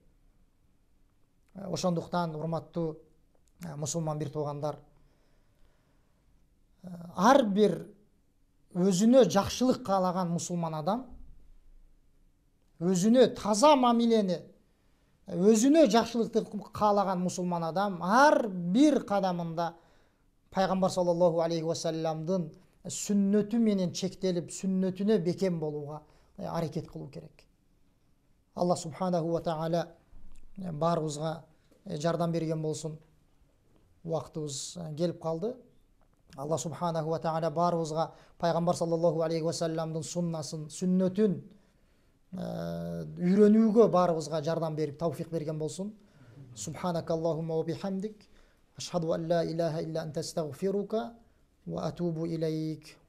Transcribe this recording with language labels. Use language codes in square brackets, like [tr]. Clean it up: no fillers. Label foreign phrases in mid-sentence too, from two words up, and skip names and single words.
[ky] Ошондуктан урматтуу мусулман бир туугандар, ар бир өзүнө жакшылык каалаган мусулман адам, өзүнө таза мамилени, өзүнө жакшылыкты каалаган мусулман адам ар бир кадамында пайгамбар [ar] صلى الله عليه وسلم [ky] сүннөтү менен чектелип, сүннөтүнө бекем болууга аракет кылуу керек. [ar] الله سبحانه وتعالى [ky] баарыбызга жардам берген болсун. Убактыбыз келип калды. [ar] الله سبحانه وتعالى [ky] баарыбызга пайгамбар [ar] صلى الله عليه وسلم [ky] суннасын, сүннөтүн үйрөнүүгө баарыбызга жардам берип, тауфик берген болсун. [ar] سبحانك اللهم وبحمدك، أشهد أن لا إله إلا أنت أستغفرك وأتوب إليك.